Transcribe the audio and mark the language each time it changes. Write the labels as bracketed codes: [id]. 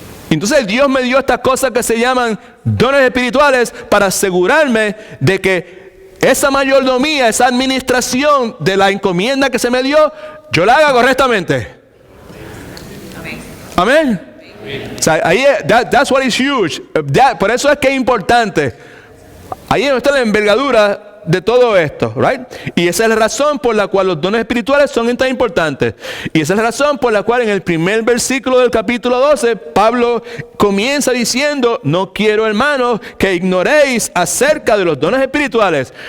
[es] Entonces Dios me dio estas cosas que se llaman dones espirituales para asegurarme de que esa mayordomía, esa administración de la encomienda que se me dio, yo la haga correctamente. Amén. O sea, ahí, [en] that's what is huge. [es] Por eso es que es importante. Ahí está la envergadura de todo esto, right? Y esa es la razón por la cual los dones espirituales son tan importantes. Y esa es la razón por la cual en el primer versículo del capítulo 12, Pablo comienza diciendo: no quiero, hermanos, que ignoréis acerca de los dones espirituales.